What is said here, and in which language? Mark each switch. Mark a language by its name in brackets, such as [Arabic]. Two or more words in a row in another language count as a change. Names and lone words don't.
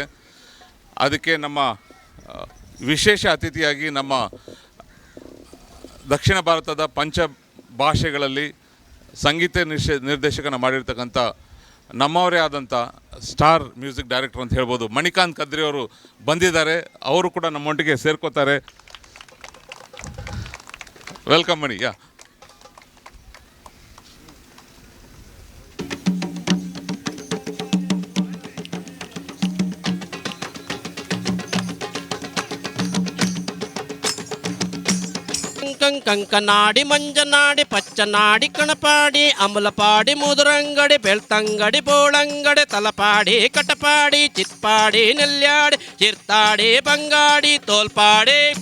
[Kannada] ಅದಕ್ಕೆ ನಮ್ಮ ವಿಶೇಷ ಅತಿಥಿಯಾಗಿ ನಮ್ಮ ದಕ್ಷಿಣ ಭಾರತದ ಪಂಚ ಭಾಷೆಗಳಲ್ಲಿ ಸಂಗೀತ ನಿರ್ದೇಶಕನ ಮಾಡಿರ್ತಕ್ಕಂಥ ನಮ್ಮವರೇ ಆದಂಥ [English] star music director [Kannada] ಅಂತ ಹೇಳ್ಬೋದು ಮಣಿಕಾಂತ್ ಕದ್ರಿ ಅವರು ಬಂದಿದ್ದಾರೆ. ಅವರು ಕೂಡ ನಮ್ಮೊಟ್ಟಿಗೆ ಸೇರ್ಕೋತಾರೆ. ವೆಲ್ಕಮ್ ಮಣಿ. ಯಾ ಕಂಕನಾಡಿ ಮಂಜನಾಡಿ ಪಚ್ಚನಾಡಿ ಕಣಪಾಡಿ ಅಮಲಪಾಡಿ ಮುದುರಂಗಡಿ ಬೆಳ್ತಂಗಡಿ ಬೋಳಂಗಡಿ ತಲಪಾಡಿ ಕಟಪಾಡಿ ಚಿತ್ಪಾಡಿ ನೆಲ್ಯಾಡಿ ಚಿರ್ತಾಡಿ ಬಂಗಾಡಿ ತೋಲ್ಪಾಡಿ